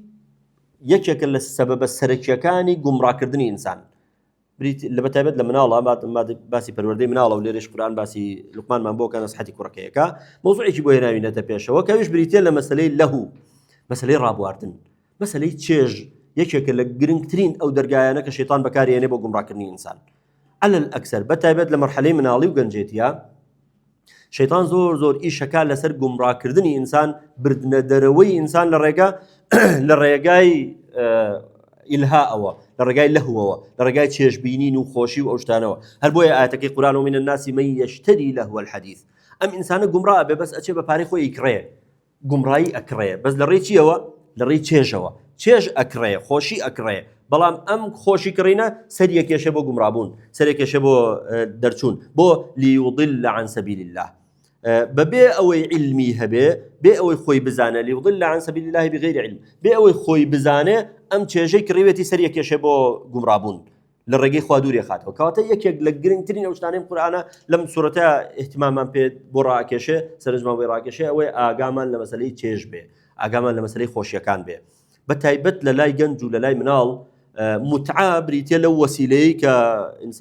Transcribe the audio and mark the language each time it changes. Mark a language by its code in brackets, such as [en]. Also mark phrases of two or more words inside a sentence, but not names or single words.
[ckb] یەکێکە لە سەبەبە سەرەکیەکانی گومڕاکردنی ئینسان لە بەتایبەت لە مناڵە باسی پەروەردەی مناڵە و لێرەش قورئان باسی لوقمانمان بۆ کە نەسحەتی کوڕەکەیەکە مۆزوعێکی بۆ هێناوینەتە پێشەوە کە ئەویش بریتە لە مەسەلەی لەهو مەسەلەی ڕابواردن مەسەلەی چێژ یەکێکە لە گرنگترین ئەو دەرگایانە کە شەیطان بەکارهێنێ بۆ گومڕاکردنی ئینسان [ar] على الأكثر [ckb] بەتایبەت لە مەرحەلەی مناڵی و گەنجێتیە شەیطان زۆر ئیشەکە لەسەر گومڕاکردنی ئینسان بردنە دەرەوەی ئینسان لە ڕێگای ئیلهاءەوە لە ڕێگای لەهوەوە لە ڕێگای چێژبینین و خۆشی و ئەو شتانەوە هەر بۆیە ئاەتەکەی قورئان [ar] و من الناس من يشتري لهو الحديث [ckb] ئەم ئینسانە گومڕا ئەبێ بەس ئەچێ بە پارەی خۆی ئیکڕێ گومڕایی ئەکڕێ بەس لە ڕێی چیەوە لە ڕێی چێژەوە چێژ ئەکڕێ خۆشی ئەکڕێ بەڵام ئەم خۆشی کڕینە سەریەکێشە بۆ گومڕابوون سەرێکێشە بۆ دەرچوون بۆ [ar] ليضل عن سبيل الله [ckb] بەبێ ئەوەی علمی هەبێ بێ ئەوەی خۆی بزانە [ar] ليضل عن سبيل الله بغير علم [ckb] بێ ئەوەی خۆی بزانێ ئەم چێژەی کڕیوێتی سەریەکێشە بۆ گومڕابوون لە ڕێگەی خوا دووری خاتەوە کەواتە یەکێک لە گرنگترین ئەو شتانەی قورئانە لەم سوورەتە احتیمامان پێ بۆ ڕاکێشێ سەرنجمان بۆی ڕاکێشێ ئەوەی ئاگامان لە مەسەلەی چێژ بێ ئاگامان لە مەسەلەی خۆشیەکان بێ بەتایبەت لە لای گەنج و لە لای مناڵ متعا بریتە لەو وەسیلەی کە ئینسان